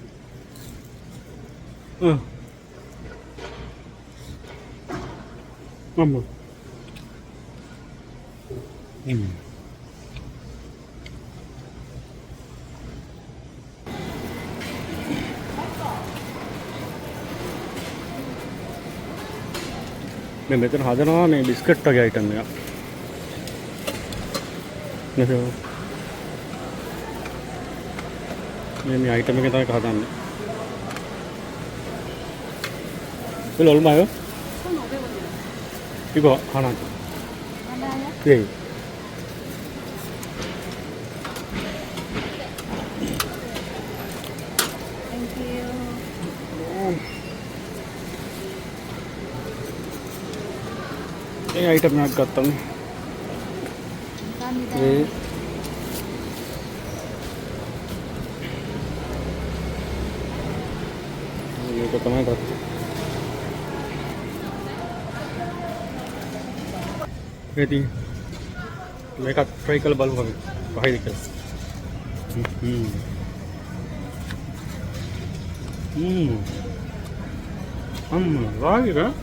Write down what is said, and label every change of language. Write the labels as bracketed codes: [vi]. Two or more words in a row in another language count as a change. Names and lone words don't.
[si] අම්මෝ මේ මෙතන හදනවා මේ බිස්කට් වගේ අයිටම් එකක් මේ අයිටම් එක තමයි හදන්නේ. [ko] 이거 얼마요? 1,500원이요. 이거 하나. 하나요? 예. 땡큐. 이 아이템 나갔다. 감사합니다. 네. 이거 [si] තමයි ගත්තා. ඉතින් මේකත් try කරලා බලමු අපි කොහේද කියලා. වාගේද?